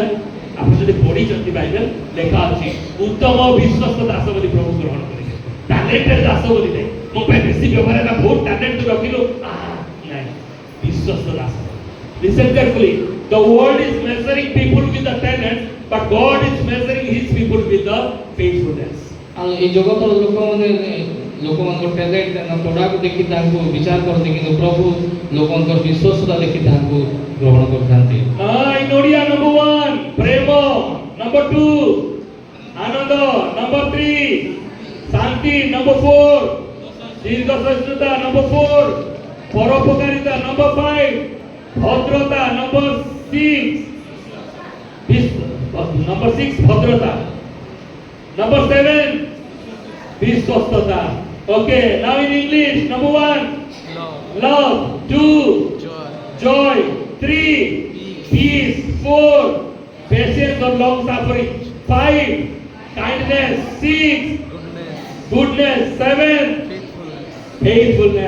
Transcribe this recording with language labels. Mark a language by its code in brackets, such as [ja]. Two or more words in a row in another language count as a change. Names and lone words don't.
[or] ଆପଣ ଯଦି ପଢିଛନ୍ତି ବାଇବେଲ ଲେଖା ଅଛି ଉତ୍ତମ ବିଶ୍ୱସ୍ତ ଦାସ ବୋଲି ପ୍ରଭୁ ଗ୍ରହଣ କରିବେ ଟ୍ୟାଲେଣ୍ଟେଡ ଦାସ ବୋଲି ନାହିଁ ମୋ ପାଇଁ ବେଶୀ ବ୍ୟବହାର ହେଲା ବହୁତ ଟ୍ୟାଲେଣ୍ଟ ରଖିଲୁ ନାହିଁ ବିଶ୍ୱସ୍ତ ଦାସ। [en] Listen carefully. The world is measuring people with the talent, but God is measuring His people with the faithfulness. [or] ଆଉ ଏହି ଜଗତର ଲୋକମାନଙ୍କର ଟ୍ୟାଲେଣ୍ଟ ତୋଡ଼ାକୁ ଦେଖି ତାଙ୍କୁ ବିଚାର କରନ୍ତି କିନ୍ତୁ ପ୍ରଭୁ ଲୋକଙ୍କର ବିଶ୍ୱସ୍ତତା ଦେଖି ତାଙ୍କୁ ଗ୍ରହଣ କରିଥାନ୍ତି। [en] In Odia number 1 ପ୍ରେମ number 2 ଆନନ୍ଦ number 3 ଶାନ୍ତି number 4 [or] ଦୀର୍ଘ ସହିଷ୍ଣୁତା [en] number 4 ପରୋପକାରିତା number 5 ଭଦ୍ରତା number 6 ଭଦ୍ରତା number 7 বিশ্বস্ততা। Okay, now in English number 1 love 2 joy 3 peace 4 patience or long suffering 5 kindness 6 goodness 7 faithfulness.